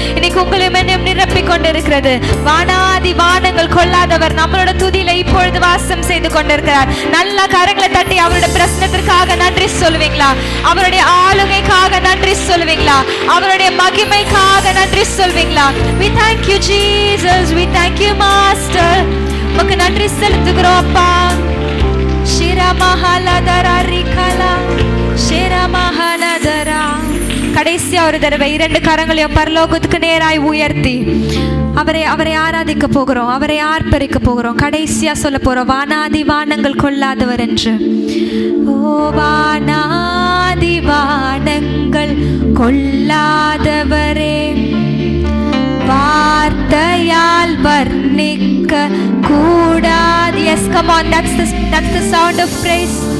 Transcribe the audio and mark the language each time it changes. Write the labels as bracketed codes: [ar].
[ta] இன்னைக்கு உங்களையும் என்னையும் நிரப்பிக் கொண்டிருக்கிறது. வானாதி வானங்கள் கொள்ளாதவர் நம்மளோட துதியில இப்பொழுது வாசம் செய்து கொண்டிருக்கிறார். நல்ல கரங்களை தட்டி அவருடைய பிரசன்னத்திற்காக நன்றி சொல்லுவீங்களா? அவருடைய ஆளுகைக்காக நன்றி சொல்லுவீங்களா? அவருடைய மகிமைக்காக நன்றி சொல்வீங்களா? [en] We thank you Jesus, we thank you Master. [ta] உமக்கு நன்றி செலுத்துகிறோம் அப்பா. ஷிரமஹலதரா ரிகலா ஷிரமஹலதரா. கடைசியா ஒரு தடவை இரண்டு கரங்களையும் பரலோகத்துக்கு நேராய் உயர்த்தி அவரை ஆராதிக்க போகிறோம், அவரை ஆர்ப்பரிக்க போகிறோம். கடைசியா சொல்ல போறோம், வானாதி வானங்கள் கொள்ளாதவர் என்று. ஓ வானாதி வானங்கள் கொள்ளாதவரே, வார்த்தையால் வர்ணிக்க கூடாது. [en] Yes, come on, that's the sound of praise.